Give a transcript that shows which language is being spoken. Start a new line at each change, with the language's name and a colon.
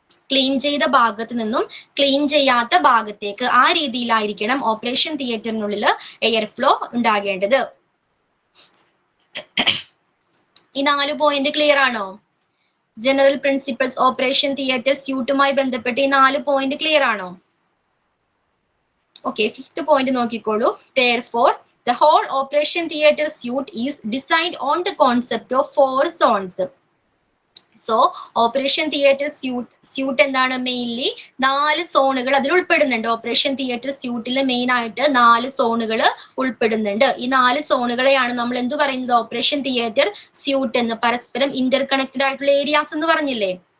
Malayalam: Clean ചെയ്ത ഭാഗത്ത് നിന്നും ക്ലീൻ ചെയ്യാത്ത ഭാഗത്തേക്ക് ആ രീതിയിലായിരിക്കണം ഓപ്പറേഷൻ തിയേറ്ററിനുള്ളിൽ എയർ ഫ്ലോ ഉണ്ടാകേണ്ടത്. ഈ 4 പോയിന്റ് ക്ലിയർ ആണോ? ജനറൽ പ്രിൻസിപ്പിൾസ് ഓപ്പറേഷൻ തിയേറ്റർ സ്യൂട്ടുമായി ബന്ധപ്പെട്ട് ഈ 4 പോയിന്റ് ക്ലിയർ ആണോ?
English: okay, 5th point
Malayalam: നോക്കിക്കോളൂ.
English: Therefore, the whole operation theatre suite is designed on the concept of 4 zones.
Malayalam: So operation theatre suit എന്താണ്? Mainly 4 സോണുകൾ അതിൽ ഉൾപ്പെടുന്നുണ്ട്. ഓപ്പറേഷൻ തിയേറ്റർ സ്യൂട്ടിൽ മെയിൻ ആയിട്ട് 4 സോണുകൾ ഉൾപ്പെടുന്നുണ്ട്. ഈ 4 സോണുകളെയാണ് നമ്മൾ എന്ത് പറയുന്നത്? ഓപ്പറേഷൻ തിയേറ്റർ സ്യൂട്ട് എന്ന്, പരസ്പരം ഇന്റർ കണക്റ്റഡ് ആയിട്ടുള്ള ഏരിയാസ് എന്ന് പറഞ്ഞില്ലേ?